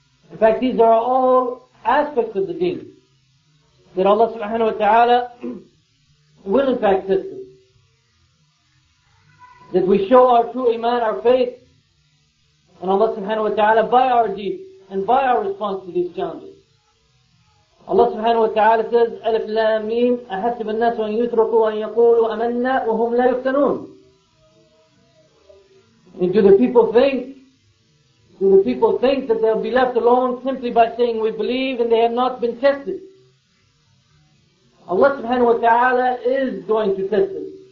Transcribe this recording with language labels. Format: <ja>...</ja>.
<en>In fact, these are all aspects of the deen. That Allah subhanahu wa ta'ala will in fact test us. That we show our true iman, our faith, and Allah subhanahu wa ta'ala by our deeds and by our response to these challenges. Allah subhanahu wa ta'ala says, Alif Lam Mim,</en> <ar>أحسب الناس أن يتركوا أن يقولوا أمنا وهم لا يفتنون.</ar> <en>And do the people think that they'll be left alone simply by saying we believe and they have not been tested? Allah subhanahu wa ta'ala is going to test us.</en>